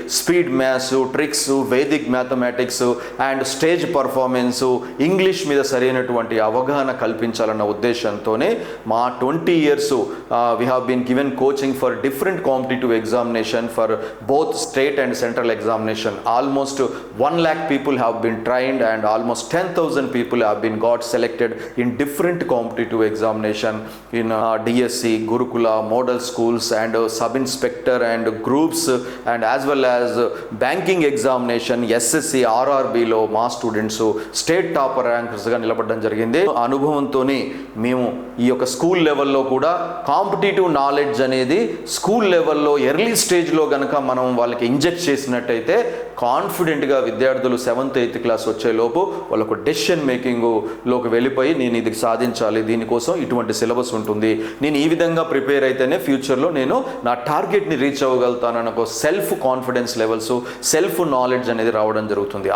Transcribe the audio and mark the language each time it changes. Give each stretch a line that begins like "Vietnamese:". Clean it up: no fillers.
Telugu: Speed maths, tricks, Vedic mathematics and stage performance, English మీద సరైనటువంటి అవగాహన కల్పించాలన్న ఉద్దేశంతోనే మా 20 years
English: We have been given coaching for different competitive examination for both state and central examination. Almost 1 lakh people have been trained and almost 10,000 people have been got selected in different competitive examination in DSC, Gurukula, model schools and sub-inspector and groups and as well as banking examination, SSC,
Telugu: RRBలో మా students state topper ర్యాంకర్స్గా నిలబడడం జరిగింది. అనుభవంతోనే మేము ఈ యొక్క school లెవెల్లో కూడా competitive knowledge అనేది school లెవెల్లో ఎర్లీ స్టేజ్లో కనుక మనం వాళ్ళకి ఇంజెక్ట్ చేసినట్టయితే కాన్ఫిడెంట్గా విద్యార్థులు 7th 8th క్లాస్ వచ్చేలోపు వాళ్ళకు డెసిషన్ మేకింగ్లోకి వెళ్ళిపోయి నేను ఇది సాధించాలి, దీనికోసం ఇటువంటి సిలబస్ ఉంటుంది, నేను ఈ విధంగా ప్రిపేర్ అయితేనే ఫ్యూచర్లో నేను నా టార్గెట్ని రీచ్ అవ్వగలుగుతానని ఒక self confidence levels, self knowledge అనేది రావడం జరుగుతుంది.